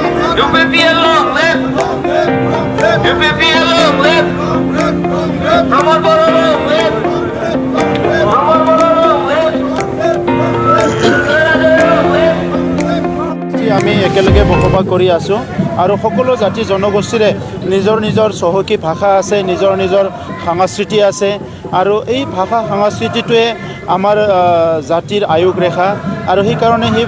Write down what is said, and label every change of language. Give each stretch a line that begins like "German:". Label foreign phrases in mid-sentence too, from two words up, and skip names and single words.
English: UPPL long live! UPPL long live! Pramod Bora long live! Pramod Bora long live!
Assamese: আমি একেলগে বসবাস কৰি আছোঁ আৰু সকলো জাতি জনগোষ্ঠীৰে নিজৰ নিজৰ চহকী ভাষা আছে, নিজৰ নিজৰ সংস্কৃতি আছে আৰু এই ভাষা সংস্কৃতিটোৱে আমাৰ জাতিৰ আয়ুস ৰেখা আৰু সেইকাৰণে সেই